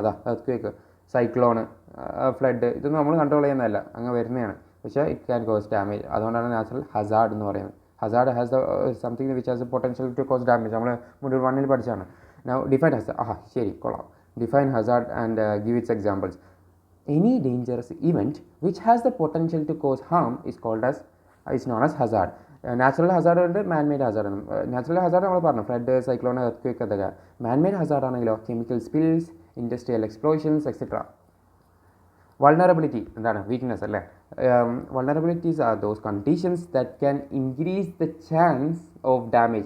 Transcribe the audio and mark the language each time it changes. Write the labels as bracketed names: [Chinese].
[Malayalam] Earth quake, cyclone, flood, ഇതൊന്നും നമ്മൾ control ചെയ്യുന്നതല്ല, അങ്ങ് വരുന്നതാണ്. [English] പക്ഷേ it can cause damage. [Malayalam] അതുകൊണ്ടാണ് നാച്ചുറൽ ഹസാർഡ് എന്ന് പറയുന്നത്. [English] Hazard has the something which has the potential to cause damage. [Malayalam] നമ്മൾ മൊഡ്യൂൾ 1 പഠിച്ചാണ്. [English] Now define hazard. [Malayalam] ശരി, കൊള്ളാം. [English] Define hazard and give its examples. Any dangerous event which has the potential to cause harm is known as hazard. [Malayalam] Natural Hazard ഉണ്ട്, man-made Hazard ഉണ്ട്. Natural Hazard നമ്മൾ പറഞ്ഞു, flood, cyclone, earth അതൊക്കെ. Man-made Hazard ആണെങ്കിലോ chemical spills, industrial explosions etcetera. Vulnerability എന്താണ്? Weakness അല്ലേ. [English] Vulnerabilities are those conditions that can increase the chance of damage.